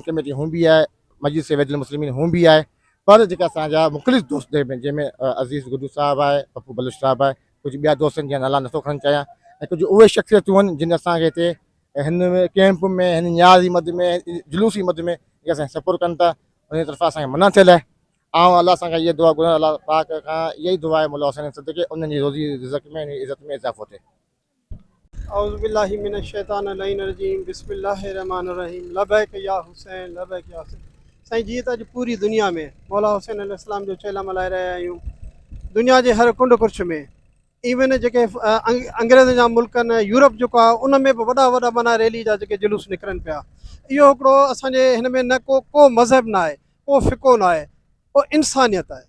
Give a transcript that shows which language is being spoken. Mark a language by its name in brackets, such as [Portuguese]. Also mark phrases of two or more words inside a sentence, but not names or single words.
[Sindhi] कमेटी हूं बि आहे मस्जिद से वैदुल मुस्लिमीन हूं बि आहे पर जेका असांजा मुख़्तलिफ़ दोस्त जंहिंमें अज़ीज़ गुडू साहब आहे पप्पू बलोच साहब आहे कुझु ॿिया दोस्त आहिनि जंहिं नाला नथो खणणु चाहियां ऐं कुझु उहे शख़्सियतूं आहिनि जिन असांखे हिते हिन कैंप में हिन न्याज़ी मद में जुलूसी मद में जेके असांखे सपोर्ट कनि था उन तरफ़ां असांखे मना थियल आहे ऐं अलाह सां इहा दुआ घुरां अलाह पाक खां इहा ई दुआ आहे मुला हुसैन सदके उन्हनि जी रोज़ी रिज़क में इज़त में इज़ाफ़ो थिए [Arabic] أعوذ بالله من الشيطان الرجيم بسم الله الرحمن الرحيم لبيك يا حسين لبيك يا حسين. [Sindhi] साईं जीअं त अॼु पूरी दुनिया में मौला हुसैन अलैहिस्सलाम जो चेला मल्हाए रहिया आहियूं दुनिया जे हर कुंड कुर्छ में इवन जेके अंग्रेज़ जा मुल्क आहिनि यूरोप जेको आहे उन में बि वॾा वॾा माना रैली जा जेके जुलूस निकिरनि पिया इहो हिकिड़ो असांजे हिन में न को मज़हब न आहे को फ़िको न आहे को इंसानियत आहे।